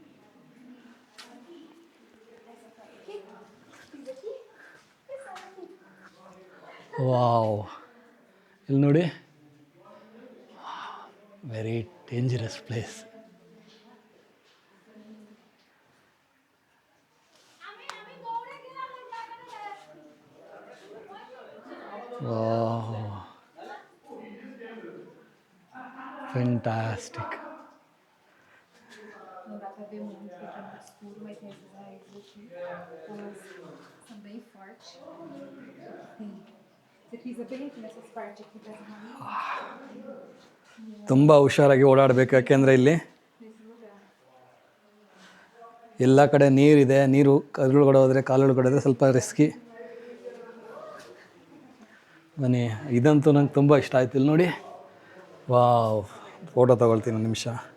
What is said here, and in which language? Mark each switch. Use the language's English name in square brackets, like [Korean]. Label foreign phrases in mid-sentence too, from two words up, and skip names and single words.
[Kannada] ವಾವ್, ಇಲ್ಲಿ ನೋಡಿ [English] very dangerous place. wow, fantastic. [Portuguese] Escuro, mas tem essas raízes aqui. Elas são bem fortes. Sim. Isso aqui é bem aqui nessas partes aqui das raízes. [Kannada] ತುಂಬ ಹುಷಾರಾಗಿ ಓಡಾಡಬೇಕು, ಯಾಕೆಂದರೆ ಇಲ್ಲಿ ಎಲ್ಲ ಕಡೆ ನೀರಿದೆ. ನೀರು ಕಲ್ಲುಗಡೆ ಹೋದರೆ ಕಾಲುಗಡೆ ಹೋದರೆ ಸ್ವಲ್ಪ ರಿಸ್ಕಿ. ಬನ್ನಿ, ಇದಂತೂ ನಂಗೆ ತುಂಬ ಇಷ್ಟ ಆಯ್ತು. ಇಲ್ಲಿ ನೋಡಿ, ವಾವ್, ಫೋಟೋ ತೊಗೊಳ್ತೀನಿ ಒಂದು ನಿಮಿಷ.